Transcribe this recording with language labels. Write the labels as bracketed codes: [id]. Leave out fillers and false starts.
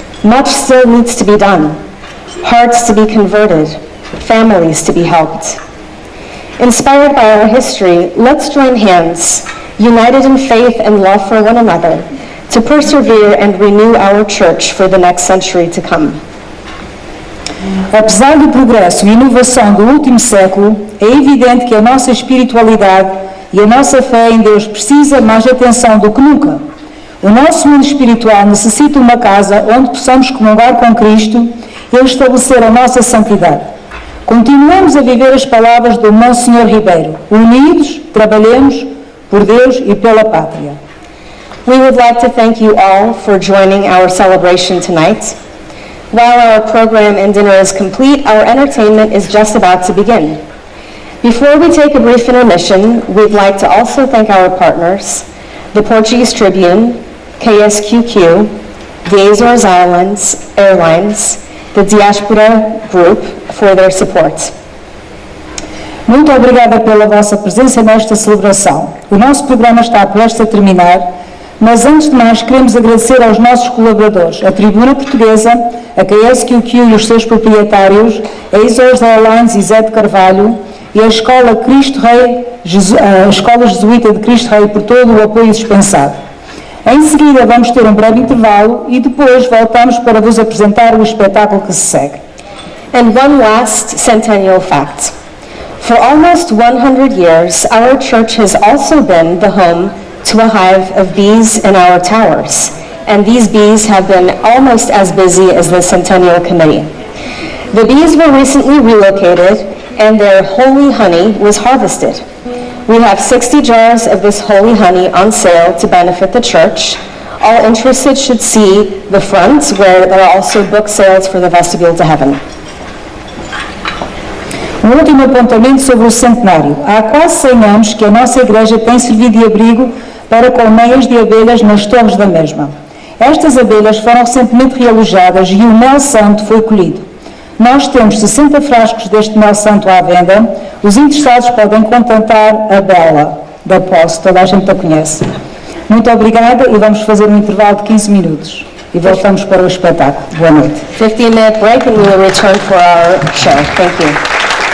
[en] Much still needs to be done. Hearts to be converted, families to be helped. Inspired by our history, let's join hands, united in faith and love for one another, to persevere and renew our church for the next century to come. [pt] Apesar do progresso e inovação do último século, é evidente que a nossa espiritualidade e a nossa fé em Deus precisa mais atenção do que nunca. O nosso mundo espiritual necessita uma casa onde possamos comungar com Cristo e estabelecer a nossa santidade. Continuamos a viver as palavras do Monsenhor Ribeiro: unidos, trabalhemos por Deus e pela pátria. [en] We would like to thank you all for joining our celebration tonight. While our program and dinner is complete, our entertainment is just about to begin. Before we take a brief intermission, we'd like to also thank our partners, the Portuguese Tribune, KSQQ, the Azores Islands Airlines, the Diaspora Group, for their support. [pt] Muito obrigada pela vossa presença nesta celebração. O nosso programa está prestes a terminar, mas antes de mais queremos agradecer aos nossos colaboradores, a Tribuna Portuguesa, a KSQQ e os seus proprietários, a Azores Airlines e Zé de Carvalho, e a Escola a Escola Jesuíta de Cristo Rei por todo o apoio dispensado. Em seguida vamos ter um breve intervalo e depois voltamos para vos apresentar o espetáculo que se segue. [en] And one last centennial fact. For almost 100 years, our church has also been the home to a hive of bees in our towers, and these bees have been almost as busy as the Centennial Committee. The bees were recently relocated, and their holy honey was harvested. We have 60 jars of this holy honey on sale to benefit the church. All interested should see the front, where there are also book sales for the vestibule to heaven. [pt] Um último apontamento sobre o centenário. Há quase 100 anos que a nossa igreja tem servido de abrigo para colmeias de abelhas nas torres da mesma. Estas abelhas foram recentemente realojadas e o mel santo foi colhido. Nós temos 60 frascos deste mel santo à venda. Os interessados podem contactar a Bela, da Posse, toda a gente a conhece. Muito obrigada e vamos fazer um intervalo de 15 minutos. E voltamos para o espetáculo. Boa noite. [en] 15-minute break and we will return for our show. Thank you.